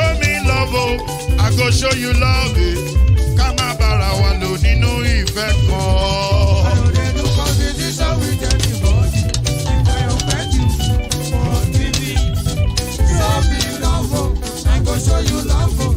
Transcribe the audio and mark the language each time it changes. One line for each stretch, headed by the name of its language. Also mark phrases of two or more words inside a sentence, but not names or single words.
Nigerian Pidgin: me love, oh, I go show you love, eh.
Yoruba: Kama bara wa lo nínú ìfẹ́ kan.
Nigerian Pidgin: I know they do competition with anybody. If I offend you, forgive me, show me love, oh, I go show you love, oh.